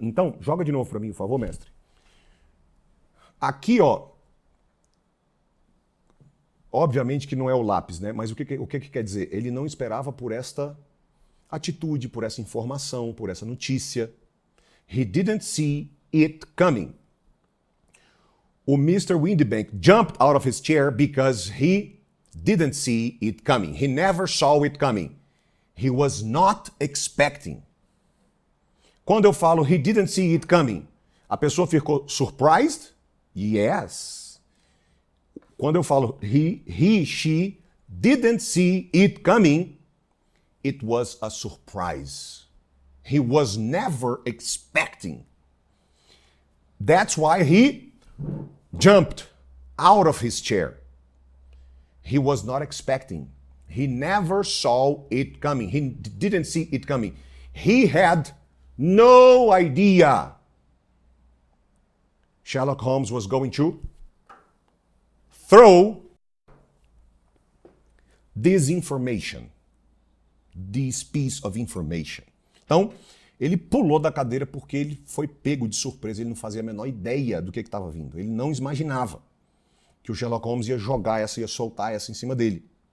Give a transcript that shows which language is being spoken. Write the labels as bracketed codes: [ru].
[pt] Então, joga de novo para mim, por favor, mestre. Aqui, ó. Obviamente que não é o lápis, né? Mas o que quer dizer? Ele não esperava por esta atitude, por essa informação, por essa notícia. [en] He didn't see it coming. O Mr. Windibank jumped out of his chair because he didn't see it coming. He never saw it coming. He was not expecting. [pt] Quando eu falo [en] he didn't see it coming, [pt] a pessoa ficou surprised? [en] Yes. [pt] Quando eu falo [en] she didn't see it coming, it was a surprise. He was never expecting. That's why he jumped out of his chair. He was not expecting. He never saw it coming. He didn't see it coming. He had no idea Sherlock Holmes was going to throw this information, this piece of information. [pt] Então, ele pulou da cadeira porque ele foi pego de surpresa, ele não fazia a menor ideia do que estava vindo. Ele não imaginava que o Sherlock Holmes ia jogar essa, ia soltar essa em cima dele.